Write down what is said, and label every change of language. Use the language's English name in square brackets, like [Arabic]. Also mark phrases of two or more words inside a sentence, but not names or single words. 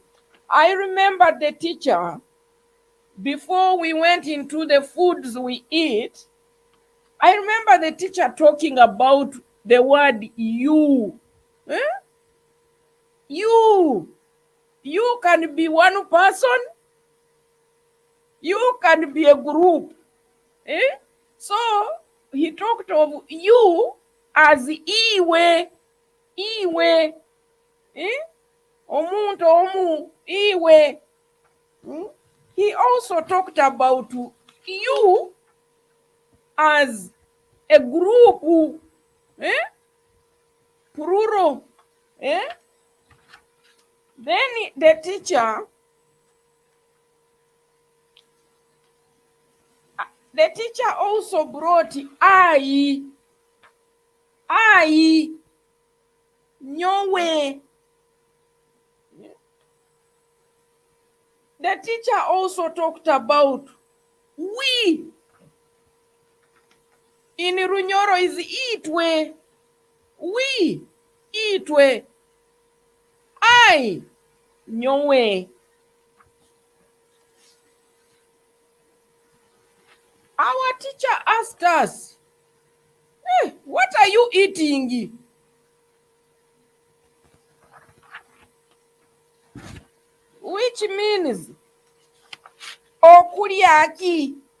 [English] I remember the teacher, before we went into the foods we eat, I remember the teacher talking about the word you. You can be one person, you can be a group. So he talked of you as [Nyoro] iwe, omuntu omu, iwe. [English] he also talked about you as a group, plural. Then the teacher also brought I, nyowe. The teacher also talked about we. In Runyoro is itwe. We, itwe. I, nyowe. Our teacher asked us, hey, what are you eating? Which means, [Nyoro] okuryaki.